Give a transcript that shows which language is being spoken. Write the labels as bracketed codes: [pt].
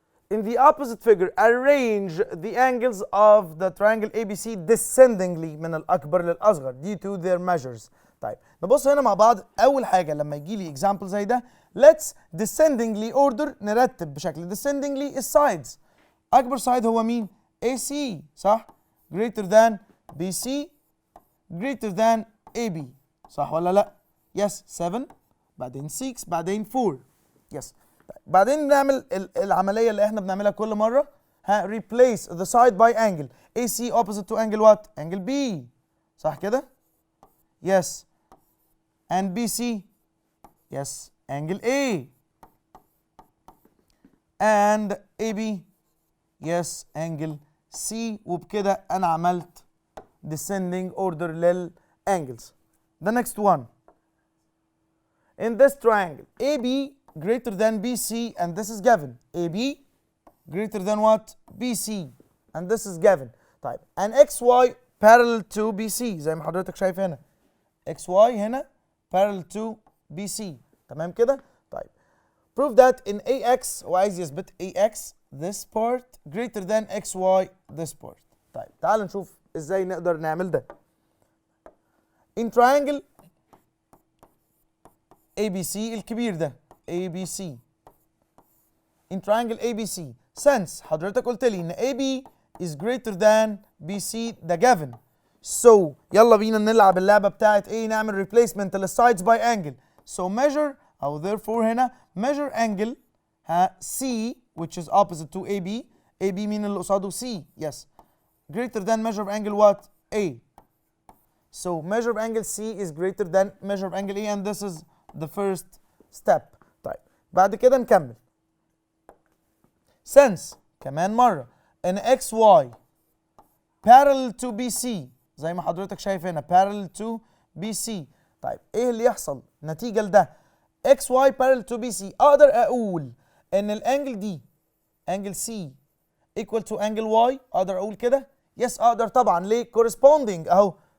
[en] In the opposite figure, arrange the angles of the triangle ABC descendingly [ar] من الأكبر للأصغر [en] due to their measures. [ar] طيب نبص هنا مع بعض. أول حاجة لما يجي لي example زي ده [en] let's descendingly order [ar] نرتب بشكل descendingly الsides. أكبر side هو مين؟ AC صح؟ [en] greater than BC greater than AB [ar] صح ولا لأ؟ yes 7 بعدين 6 بعدين 4 yes. بعدين نعمل العملية اللي احنا بنعملها كل مرة [en] replace the side by angle AC opposite to angle what? angle B [ar] صح كده؟ [en] yes and BC yes angle A and AB yes angle C. [ar] وبكده أنا عملت descending order للangles. [en] The next one. In this triangle AB greater than BC and this is given. AB greater than what? BC and this is given. [ar] طيب [en] and XY parallel to BC [ar] زي ما حضرتك شايف هنا. [en] XY هنا parallel to BC [ar] تمام كده؟ طيب [en] prove that in AX [ar] هو عايز يثبت [en] AX this part greater than XY this part. [ar] طيب تعال نشوف ازاي نقدر نعمل ده. [en] In triangle ABC [ar] الكبير ده [en] ABC in triangle ABC since [ar] حضرتك قلت لي ان [en] AB is greater than BC ده given. [ar] So يلا بينا نلعب اللعبة بتاعت ايه نعمل replacement للsides by angle. [en] So measure أو therefore هنا measure angle C which is opposite to AB. AB [ar] مين اللي قصاده [en] C yes greater than measure of angle what? A. So measure of angle C is greater than measure of angle A and this is the first step. [ar] طيب بعد كده نكمل. Since كمان مرة ان XY [en] parallel to BC [ar] زي ما حضرتك شايف هنا parallel to BC. طيب ايه اللي يحصل نتيجة لده؟ [en] XY parallel to BC [ar] اقدر اقول ان الانجل دي انجل C [en] equal to angle Y. [ar] اقدر اقول كده؟ yes اقدر طبعا. ليه؟ corresponding اهو.